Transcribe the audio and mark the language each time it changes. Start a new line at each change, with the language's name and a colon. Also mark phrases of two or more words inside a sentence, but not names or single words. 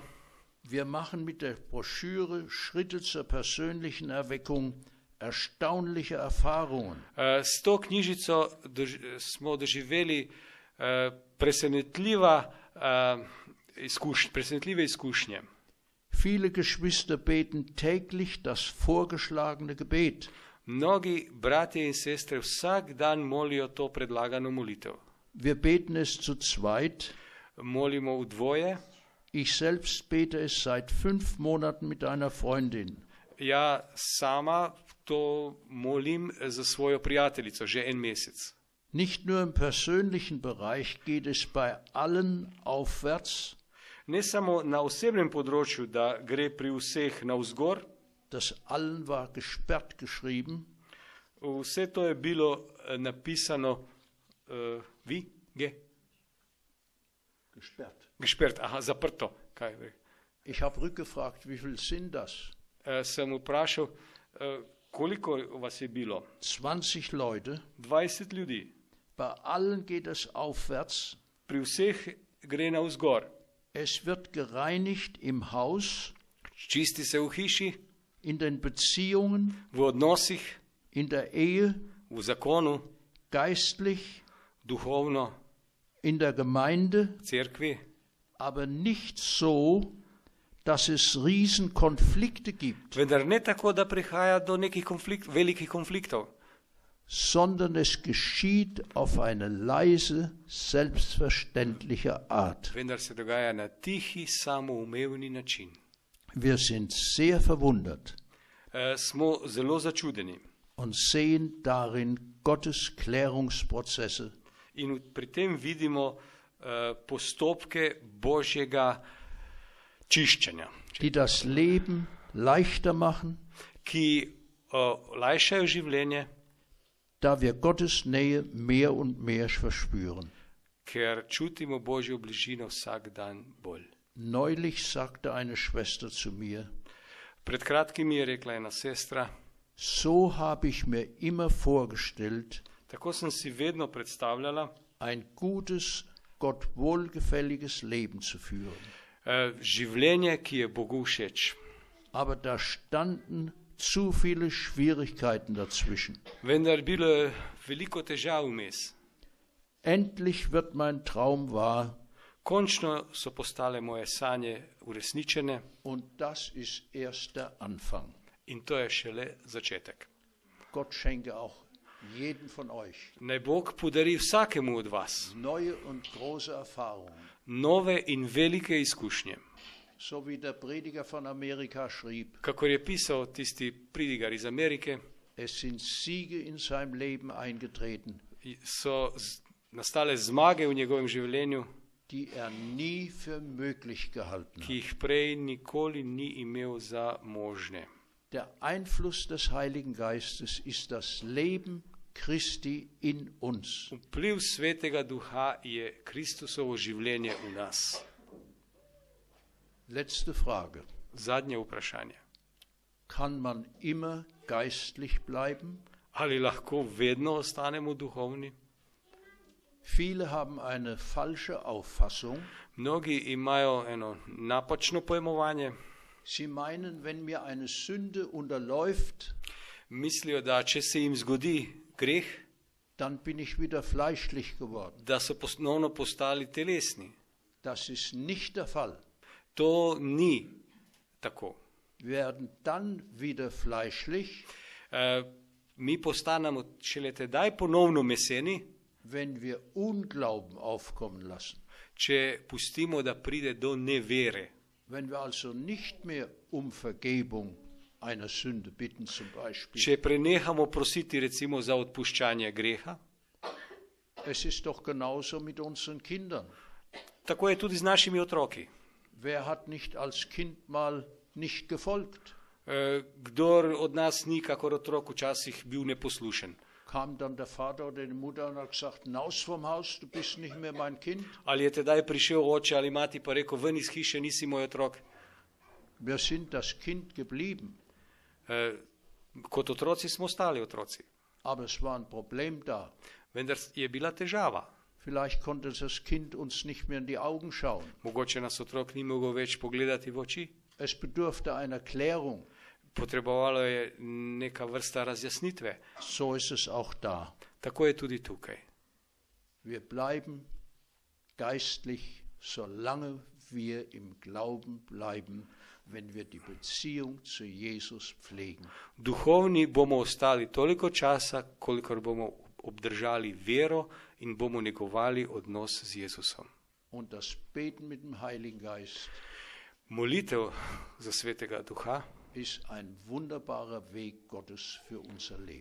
German: wir machen mit der Broschüre Schritte zur persönlichen Erweckung erstaunliche Erfahrungen.
Slovenian: s to knjižico smo doživeli presenetljive izkušnje.
German: Viele Geschwister beten täglich das vorgeschlagene Gebet.
Slovenian: Mnogi bratje in sestre vsak dan molijo to predlagano molitev.
German: Wir beten es zu zweit.
Slovenian: Molimo v dvoje.
German: Ich selbst bete es seit 5 Monaten mit einer Freundin.
Slovenian: Ja, sama to molim za svojo prijateljico že en mesec.
German: Nicht nur im persönlichen Bereich geht es bei allen aufwärts.
Slovenian: Ne samo na osebnem področju, da gre pri vseh navzgor.
German: Das allen war gesperrt geschrieben.
Slovenian: Vse to je bilo napisano gesperrt, zaprto. Kaj je?
German: Ich habe rückgefragt, wie viel sind das?
Slovenian: Sem vprašal, koliko vas je bilo?
German: 20 Leute.
Slovenian: 20 ljudi.
German: Bei allen geht es aufwärts.
Slovenian: pri vseh gre navzgor.
German: Es wird gereinigt im Haus,
Slovenian: Čisti se v hiši,
German: in den Beziehungen,
Slovenian: v odnosih,
German: in der Ehe,
Slovenian: v zakonu,
German: geistlich,
Slovenian: duhovno,
German: in der Gemeinde,
Slovenian: v cerkvi,
German: aber nicht so, dass es Riesenkonflikte gibt,
Slovenian: vendar ne tako, da prihaja do nekih velikih konfliktov,
German: sondern es geschieht auf eine leise, selbstverständliche Art.
Slovenian: vendar se dogaja na tihi, samoumevni način.
German: Wir sind sehr verwundert
Slovenian: Smo zelo začudeni
German: und sehen darin Gottes Klärungsprozesse,
Slovenian: in pri tem vidimo postopke Božjega čiščenja,
German: die das Leben leichter machen,
Slovenian: ki lajšajo življenje,
German: da wir Gottes Nähe mehr und mehr verspüren.
Slovenian: ker čutimo Božjo bližino vsak dan bolj.
German: Neulich sagte eine Schwester zu mir,
Slovenian: Pred kratkim mi je rekla ena sestra,
German: so habe ich mir immer vorgestellt,
Slovenian: tako sem si vedno predstavljala
German: ein gutes, Gott wohlgefälliges Leben zu führen.
Slovenian: Življenje, ki je Bogu všeč.
German: Aber da standen zu viele Schwierigkeiten dazwischen.
Slovenian: Vendar bilo veliko težav vmes.
German: Endlich wird mein Traum wahr.
Slovenian: Končno so postale moje sanje uresničene
German: Und das ist erst der Anfang.
Slovenian: in to je šele začetek.
German: Gott schenke auch jedem von euch
Slovenian: Naj Bog podari vsakemu od vas
German: neue und große Erfahrungen.
Slovenian: nove in velike izkušnje.
German: So wie der Prediger von Amerika schrieb,
Slovenian: Kakor je pisal tisti pridigar iz Amerike,
German: es sind Siege in seinem Leben eingetreten,
Slovenian: so nastale zmage v njegovem življenju,
German: die er nie für möglich gehalten
Slovenian: ki
German: hat.
Slovenian: jih prej nikoli ni imel za možne.
German: Der Einfluss des Heiligen Geistes ist das Leben Christi in uns.
Slovenian: Vpliv Svetega Duha je Kristusovo življenje v nas.
German: Letzte Frage.
Slovenian: Zadnje vprašanje.
German: Kann man immer geistlich bleiben?
Slovenian: Ali lahko vedno ostanemo duhovni?
German: Viele haben eine falsche Auffassung.
Slovenian: Mnogi imajo eno napačno pojmovanje.
German: Sie meinen, wenn mir eine Sünde unterläuft,
Slovenian: Mislijo, da če se jim zgodi greh,
German: dann bin ich wieder fleischlich geworden.
Slovenian: da so ponovno postali telesni.
German: Das ist nicht der Fall.
Slovenian: To ni tako.
German: Wir werden dann wieder fleischlich,
Slovenian: Mi postanemo šele tedaj ponovno meseni,
German: wenn wir Unglauben aufkommen lassen.
Slovenian: če pustimo, da pride do nevere.
German: Wenn wir also nicht mehr um Vergebung einer Sünde bitten zum Beispiel.
Slovenian: Če prenehamo prositi recimo za odpuščanje greha,
German: Es ist doch genauso mit unseren Kindern.
Slovenian: tako je tudi z našimi otroki.
German: Wer hat nicht als Kind mal nicht gefolgt?
Slovenian: Kdor od nas ni, kakor otrok, včasih bil neposlušen.
German: Kam dann der Vater oder die Mutter und hat gesagt, hinaus vom Haus, du bist nicht mehr mein Kind?
Slovenian: Ali je tedaj prišel oče ali mati pa rekel, ven iz hiše, nisi moj otrok.
German: Wir sind das Kind geblieben,
Slovenian: Kot otroci smo ostali otroci.
German: aber es war ein Problem da.
Slovenian: Vendar je bila težava.
German: Vielleicht konnte das Kind uns nicht mehr in die Augen schauen.
Slovenian: Mogoče nas otrok ni mogel več pogledati v oči.
German: Es bedurfte einer Klärung.
Slovenian: Potrebovalo je neka vrsta razjasnitve.
German: So ist es auch da.
Slovenian: Tako je tudi tukaj.
German: Wir bleiben geistlich, solange wir im Glauben bleiben, wenn wir die Beziehung zu Jesus pflegen.
Slovenian: Duhovni bomo ostali toliko časa, kolikor bomo obdržali vero in bomo negovali odnos z Jezusom.
German: Und das Beten mit dem Heiligen Geist
Slovenian: Molitev za Svetega Duha
German: ist ein wunderbarer Weg Gottes für unser Leben.